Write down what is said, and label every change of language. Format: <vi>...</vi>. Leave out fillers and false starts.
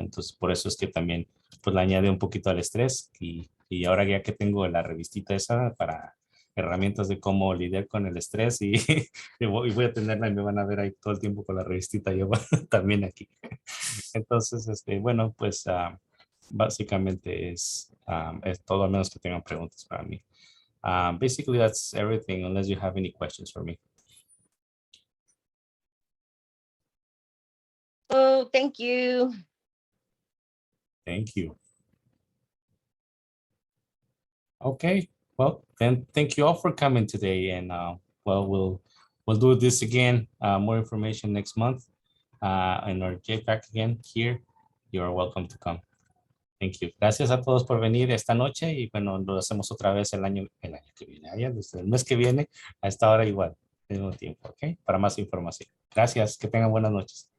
<es>Entonces, por eso es que también pues le añade un poquito al estrés y ahora ya que tengo la revistita esa para herramientas de cómo lidiar con el estrés y, y voy a tenerla y me van a ver ahí todo el tiempo con la revistita yo también aquí. Entonces, bueno, pues básicamente es todo, a menos que tengan preguntas para mí.</es> <en>Basically, that's everything, unless you have any questions for me. Oh, thank you. Thank you. Okay, well, then thank you all for coming today. And well, we'll do this again, more information next month in our JPAC again here. You're welcome to come. Thank you.</en> <es>Gracias a todos por venir esta noche y bueno, lo hacemos otra vez el año que viene, desde el mes que viene a esta hora igual, al mismo tiempo, ¿ok? Para más información. Gracias, que tengan buenas noches.</es>